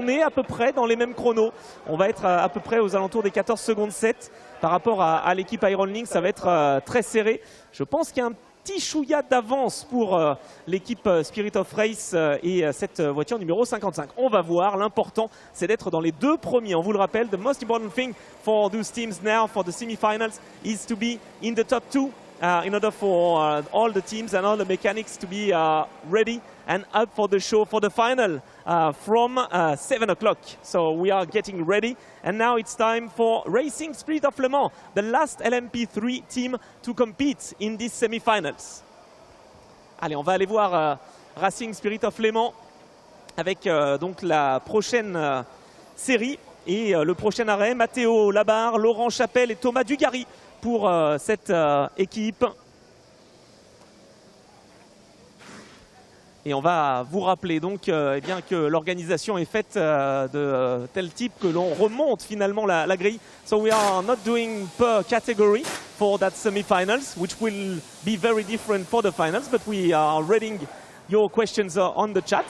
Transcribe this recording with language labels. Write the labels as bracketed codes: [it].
[fr] On est à peu près dans les mêmes chronos. On va être à peu près aux alentours des 14 secondes 7. Par rapport à l'équipe Iron Lynx, ça va être très serré. Je pense qu'il y a un petit chouïa d'avance pour l'équipe Spirit of Race et cette voiture numéro 55. On va voir, l'important c'est d'être dans les 2 premiers. On vous le rappelle, [en] the most important thing for those teams now for the semi-finals is to be in the top 2 in order for all the teams and all the mechanics to be ready and up for the show for the final from 7 o'clock. So we are getting ready. And now it's time for Racing Spirit of Le Mans, the last LMP3 team to compete in these semi-finals. [fr] Allez, on va aller voir Racing Spirit of Le Mans avec donc la prochaine série et le prochain arrêt. Matteo Labarre, Laurent Chapelle et Thomas Dugarry pour cette équipe. Et on va vous rappeler donc eh bien, que l'organisation est faite de tel type que l'on remonte finalement la grille. [en] So we are not doing per category for that semi-finals, which will be very different for the finals, but we are reading your questions on the chat.